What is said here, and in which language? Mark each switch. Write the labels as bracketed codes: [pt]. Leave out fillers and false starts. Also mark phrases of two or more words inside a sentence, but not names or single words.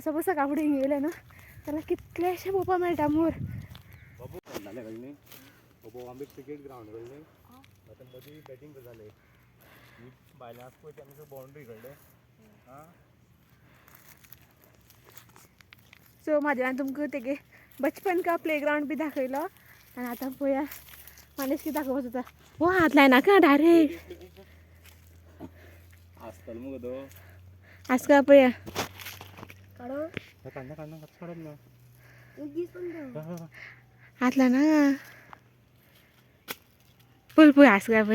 [kok] सपोज सकाळ फुडें हिंगा येयलें न्हू जाल्यार कितलेशें पळोवपा मेळटा मोर. [en] cricket ground [kok] कळ्ळें. आतां मदीं बॅटिंग जालें. भायल्यान आसा पळय तेन्ना बाउंड्री कळ्ळें. सो म्हादेवान तुमकां तेगे [hi] बचपन का [kok] प्लेग्राउंड बी दाखयलो आनी आतां पळया मानेश कितें दाखोवपाक सोदता. हो हात लायनाका डायरेक्ट. आसतलो मुगो तो. आसका पळया. काडना काडना काडप ना. हात लायना. पळय पळय आसका पळय.